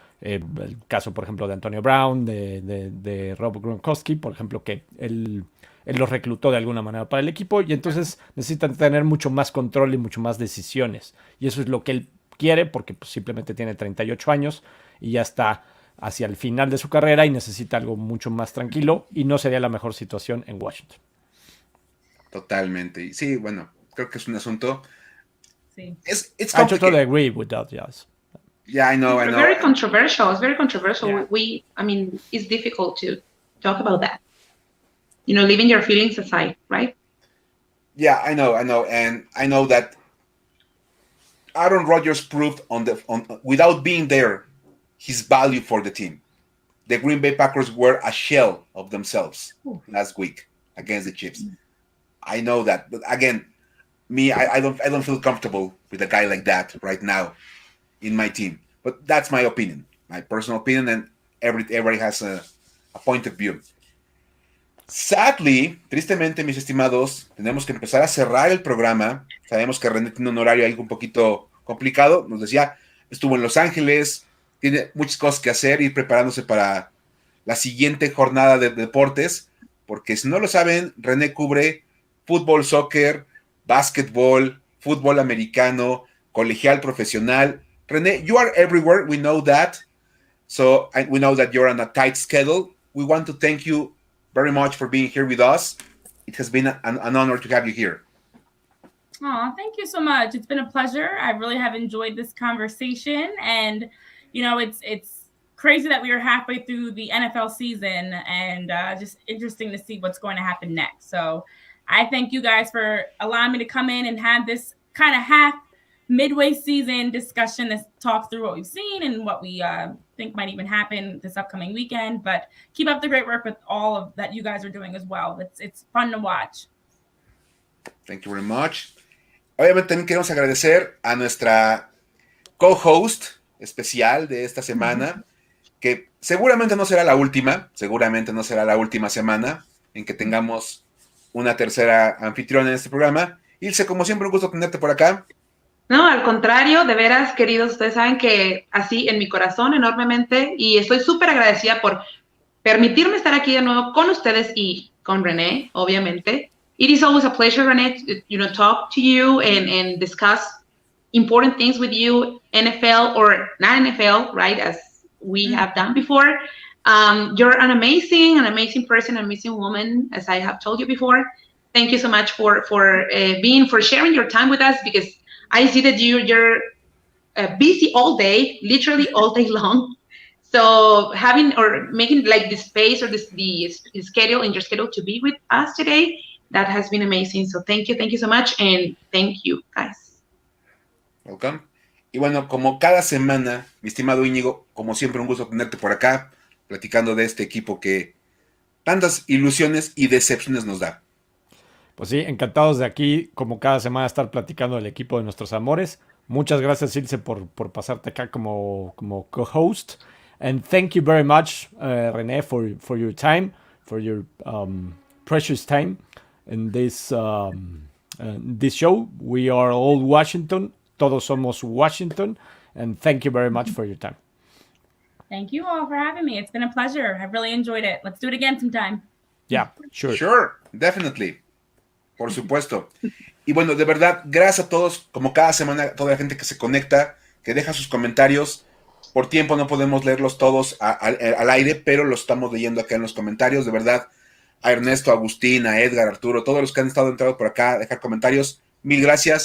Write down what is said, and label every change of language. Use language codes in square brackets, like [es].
[es] El caso, por ejemplo, de Antonio Brown, de Rob Gronkowski, por ejemplo, que él los reclutó de alguna manera para el equipo y entonces necesitan tener mucho más control y mucho más decisiones. Y eso es lo que él quiere porque pues, simplemente tiene 38 años y ya está hacia el final de su carrera y necesita algo mucho más tranquilo y no sería la mejor situación en Washington. Totalmente. Sí, bueno, creo que es un asunto. Sí. [en] It's I totally agree with that, yes. Yeah, I know. Very controversial. It's very controversial. Yeah. I mean, it's difficult to talk about that. You know, leaving your feelings aside, right? Yeah, I know. And I know that Aaron Rodgers proved without being there, his value for the team. The Green Bay Packers were a shell of themselves last week against the Chiefs. I know that, but again, I don't feel comfortable with a guy like that right now in my team. But that's my opinion, my personal opinion, and everybody has a point of view. Sadly, [es] tristemente, mis estimados, tenemos que empezar a cerrar el programa. Sabemos que René tiene un horario ahí un poquito complicado. Nos decía, estuvo en Los Ángeles, tiene muchas cosas que hacer, ir preparándose para la siguiente jornada de deportes, porque si no lo saben, René cubre fútbol, soccer, básquetbol, fútbol americano, colegial, profesional. [en] René, you are everywhere. We know that. So we know that you're on a tight schedule. We want to thank you very much for being here with us. It has been an honor to have you here. Oh, thank you so much. It's been a pleasure. I really have enjoyed this conversation. And, you know, it's crazy that we are halfway through the NFL season and just interesting to see what's going to happen next. So I thank you guys for allowing me to come in and have this kind of half midway season discussion to talk through what we've seen and what we think might even happen this upcoming weekend. But keep up the great work with all of that you guys are doing as well. It's fun to watch. Thank you very much. [es] Obviamente también queremos agradecer a nuestra co-host especial de esta semana, que seguramente no será la última semana en que tengamos una tercera anfitriona en este programa. Ilse, como siempre, un gusto tenerte por acá. No, al contrario, de veras, queridos, ustedes saben que así en mi corazón enormemente y estoy súper agradecida por permitirme estar aquí de nuevo con ustedes y con René, obviamente. [en] It is always a pleasure, René, to talk to you and discuss important things with you, NFL or not NFL, right, as we have done before. You're an amazing person, an amazing woman, as I have told you before. Thank you so much for sharing your time with us, because I see that you're busy all day, literally all day long. So having or making like the space or the schedule in your schedule to be with us today, that has been amazing. So thank you so much, and thank you, guys. Welcome. [es] Y bueno, como cada semana, mi estimado Íñigo, como siempre un gusto tenerte por acá, platicando de este equipo que tantas ilusiones y decepciones nos da. Pues sí, encantados de aquí, como cada semana, estar platicando del equipo de nuestros amores. Muchas gracias, Ilse, por pasarte acá como co-host. [en] And thank you very much, Renee, for your time, for your precious time in this show. We are all Washington. [es] Todos somos Washington. [en] And thank you very much for your time. Thank you all for having me. It's been a pleasure. I've really enjoyed it. Let's do it again sometime. Yeah, sure. Sure, definitely. [es] Por supuesto. Y bueno, de verdad, gracias a todos, como cada semana, a toda la gente que se conecta, que deja sus comentarios. Por tiempo no podemos leerlos todos al aire, pero los estamos leyendo acá en los comentarios. De verdad, a Ernesto, a Agustín, a Edgar, a Arturo, todos los que han estado entrando por acá a dejar comentarios, mil gracias.